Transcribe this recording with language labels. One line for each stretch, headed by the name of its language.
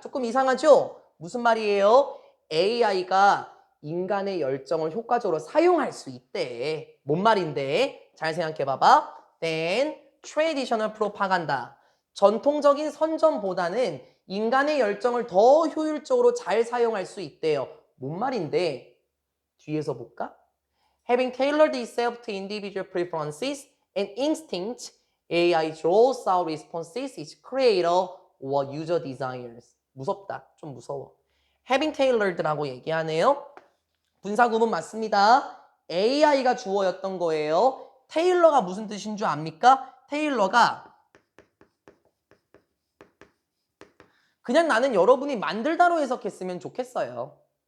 Korean: 조금 이상하죠? 무슨 말이에요? AI가 인간의 열정을 효과적으로 사용할 수 있대. 뭔 말인데? 잘 생각해 봐봐.
English: Then traditional propaganda.
Korean: 전통적인 선전보다는 인간의 열정을 더 효율적으로 잘 사용할 수 있대요. 뭔 말인데? 뒤에서 볼까?
English: Having tailored itself to individual preferences and instincts, AI draws out responses its creator or user desires.
Korean: 무섭다. 좀 무서워.
English: Having tailored
Korean: 라고 얘기하네요. 분사구문 맞습니다. AI가 주어였던 거예요. 테일러가 무슨 뜻인 줄 압니까? 테일러가 그냥 나는 여러분이 만들다로 해석했으면 좋겠어요.